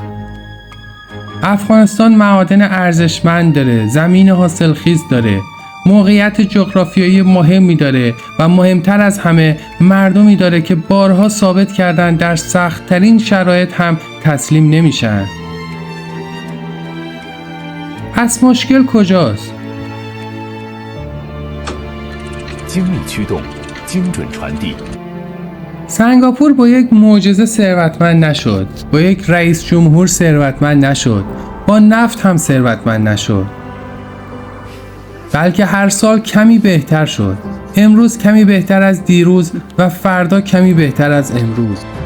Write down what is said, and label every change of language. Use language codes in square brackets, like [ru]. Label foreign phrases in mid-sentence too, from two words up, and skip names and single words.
[fa] افغانستان معادن ارزشمند داره، زمین حاصلخیز داره، موقعیت جغرافیایی مهمی داره و مهمتر از همه مردمی داره که بارها ثابت کردن در سخت‌ترین شرایط هم تسلیم نمیشن. پس مشکل کجاست؟ [zh] 精密驱动，精准传递。 [fa] سنگاپور با یک معجزه ثروتمند نشد، با یک رئیس جمهور ثروتمند نشد، با نفت هم ثروتمند نشد، بلکه هر سال کمی بهتر شد. امروز کمی بهتر از دیروز و فردا کمی بهتر از امروز.